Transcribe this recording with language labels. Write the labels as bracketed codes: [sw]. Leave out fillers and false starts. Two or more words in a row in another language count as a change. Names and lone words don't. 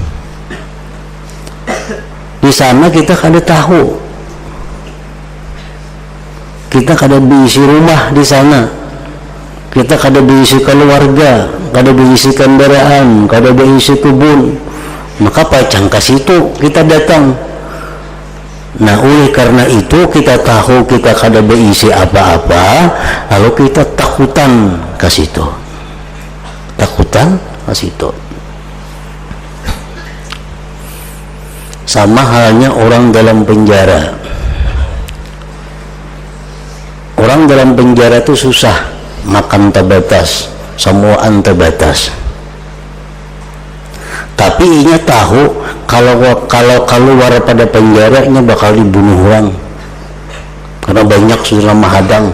[bjn] Di sana kita kada tahu, kita kada berisi rumah di sana, kita kada berisi keluarga, kada berisi kendaraan, kada berisi kebun, maka pacang ke situ kita datang. Nah, oleh karena itu kita tahu kita kada berisi apa-apa, lalu kita takutan ke situ. Takutan ke situ. [id] Sama halnya orang dalam penjara. Orang dalam penjara itu susah, makan terbatas, semuaan terbatas. [bjn] Tapi inya tahu kalau keluar pada penjaranya bakal dibunuh orang karena banyak sudah mahadang.